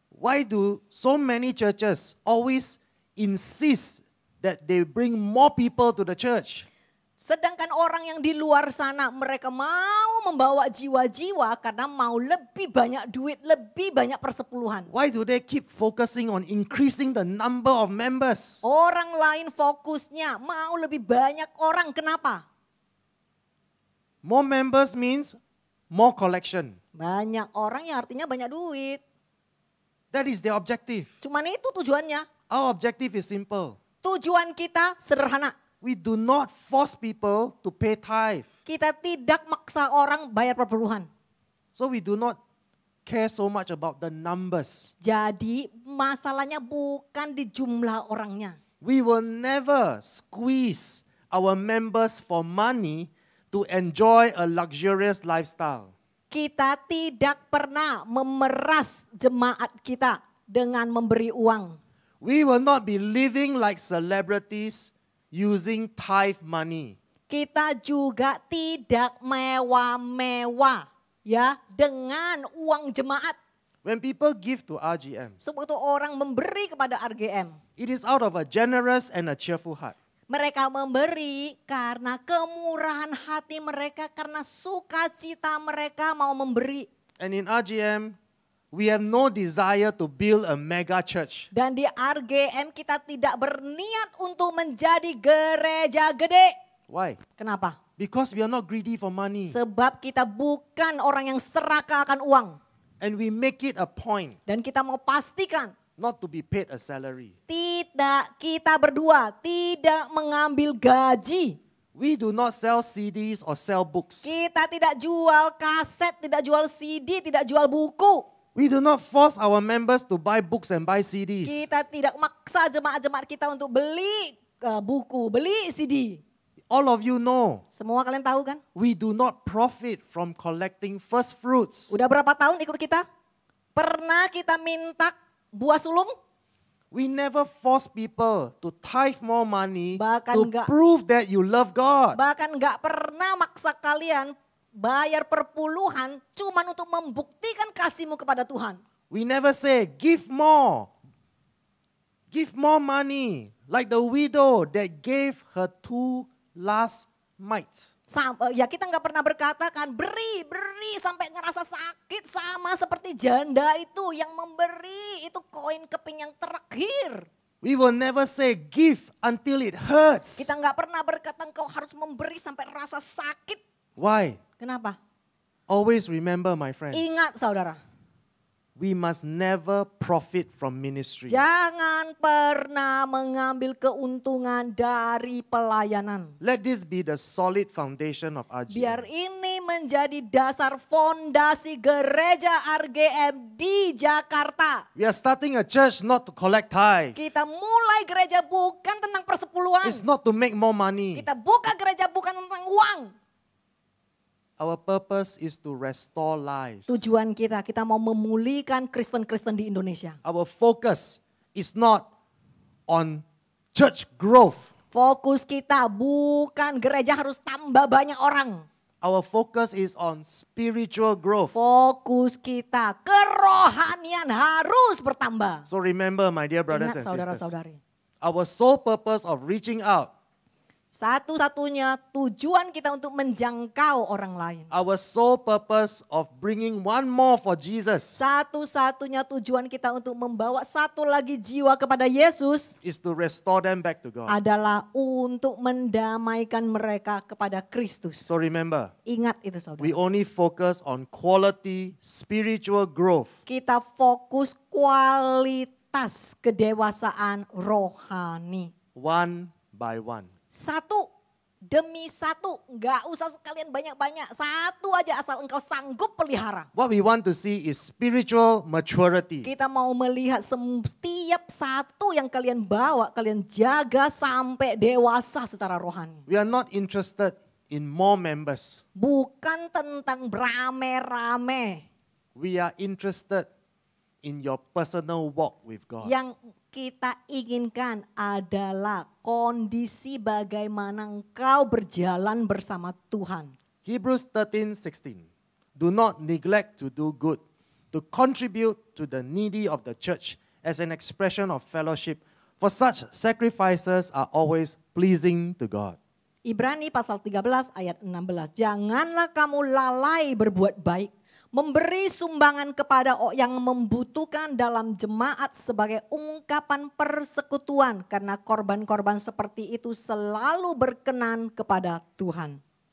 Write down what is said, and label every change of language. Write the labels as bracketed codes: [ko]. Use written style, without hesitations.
[en] Why do so many churches always insist that they bring more people to the church? [id] Sedangkan orang yang di luar sana mereka mau membawa jiwa-jiwa karena mau lebih banyak duit, lebih banyak persepuluhan. [en] Why do they keep focusing on increasing the number of members? [id] Orang lain fokusnya mau lebih banyak orang. Kenapa? [en] More members means more collection. [id] Banyak orang yang artinya banyak duit. [en] That is their objective. [id] Cuman itu tujuannya. [en] Our objective is simple. [id] Tujuan kita sederhana. [en] We do not force people to pay tithe. [id] Kita tidak maksa orang bayar perpuluhan. [en] So we do not care so much about the numbers. [id] Jadi masalahnya bukan di jumlah orangnya. [en] We will never squeeze our members for money to enjoy a luxurious lifestyle. [id] Kita tidak pernah memeras jemaat kita dengan memberi uang. [en] We will not be living like celebrities using tithe money. [id] Kita juga tidak mewah-mewah ya dengan uang jemaat. [en] When people give to RGM, [id] Sewaktu orang memberi kepada RGM, [en] it is out of a generous and a cheerful heart. [id] mereka memberi karena kemurahan hati mereka, karena sukacita mereka mau memberi. [en] And in RGM, we have no desire to build a mega church. [id] Dan di RGM kita tidak berniat untuk menjadi gereja gede. [en] Why? [id] Kenapa? [en] Because we are not greedy for money. [id] Sebab kita bukan orang yang serakah akan uang. [en] And we make it a point [id] Dan kita mau pastikan [en] not to be paid a salary. [id] kita berdua tidak mengambil gaji. [en] We do not sell CDs or sell books. [id] Kita tidak jual kaset, tidak jual CD, tidak jual buku. [en] We do not force our members to buy books and buy CDs. [id] Kita tidak maksa jemaat-jemaat kita untuk beli buku, beli CD. [en] All of you know, [id] Semua kalian tahu kan? [en] we do not profit from collecting first fruits. [id] Udah berapa tahun ikut kita? Pernah kita minta buah sulung? [en] We never force people to tithe more money [id] Bahkan [en] to [id] enggak. [en] prove that you love God. [id] Bahkan gak pernah maksa kalian bayar perpuluhan cuman untuk membuktikan kasihmu kepada Tuhan. [en] We never say, give more. Give more money. Like the widow that gave her 2 last mites. [id] Ya kita nggak pernah berkata kan beri sampai ngerasa sakit, sama seperti janda itu yang memberi itu koin keping yang terakhir. [en] We will never say give until it hurts. [id] Kita nggak pernah berkata engkau harus memberi sampai rasa sakit. [en] Why? [id] Kenapa? [en] Always remember, my friends, [id] Ingat saudara, [en] we must never profit from ministry. [id] jangan pernah mengambil keuntungan dari pelayanan. [en] Let this be the solid foundation of [id] Biar [en] RGM. [id] ini menjadi dasar fondasi gereja RGM di Jakarta. [en] We are starting a church not to collect tithe. [id] Kita mulai gereja bukan tentang persepuluhan. [en] It's not to make more money. [id] Kita buka gereja bukan tentang uang. [en] Our purpose is to restore lives. [id] Tujuan kita mau memulihkan Kristen-Kristen di Indonesia. [en] Our focus is not on church growth. [id] Fokus kita bukan gereja harus tambah banyak orang. [en] Our focus is on spiritual growth. [id] Fokus kita kerohanian harus bertambah. [en] So remember, my dear brothers [id] Ingat [en] and sisters, [id] saudara-saudari. [en] our sole purpose of reaching out, [id] Satu-satunya tujuan kita untuk menjangkau orang lain. [en] our sole purpose of bringing one more for Jesus [id] Satu-satunya tujuan kita untuk membawa satu lagi jiwa kepada Yesus [en] is to restore them back to God. [id] adalah untuk mendamaikan mereka kepada Kristus. [en] So remember, [id] Ingat itu saudara. [en] we only focus on quality spiritual growth. [id] Kita fokus kualitas kedewasaan rohani. [en] One by one. [id] Satu demi satu, nggak usah sekalian banyak-banyak. Satu aja asal engkau sanggup pelihara. [en] What we want to see is spiritual maturity. [id] Kita mau melihat setiap satu yang kalian bawa, kalian jaga sampai dewasa secara rohani. [en] We are not interested in more members. [id] Bukan tentang berame-rame. [en] We are interested in your personal walk with God. [id] Yang kita inginkan adalah kondisi bagaimana engkau berjalan bersama Tuhan. [en] Hebrews 13:16. Do not neglect to do good, to contribute to the needy of the church as an expression of fellowship, for such sacrifices are always pleasing to God. [id] Ibrani pasal 13 ayat 16. Janganlah kamu lalai berbuat baik, memberi sumbangan kepada yang membutuhkan dalam jemaat sebagai ungkapan persekutuan, karena korban-korban seperti itu selalu berkenan kepada Tuhan.